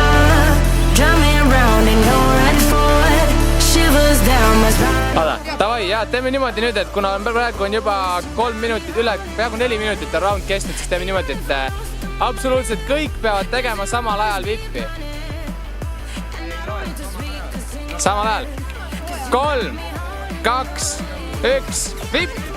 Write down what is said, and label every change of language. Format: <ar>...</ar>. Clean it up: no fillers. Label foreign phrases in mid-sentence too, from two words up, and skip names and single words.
<en>Drum me around and go right for it, shivers down my spine.</en> <et>Davai, ja teeme niimoodi nüüd, et kuna praegu on juba 3 minutit üle, peaaegu 4 minutit on round kestnud, siis teeme niimoodi, et absoluutselt kõik peavad tegema samal ajal vippi. Samal ajal. 3, 2, 1, vipp!</et>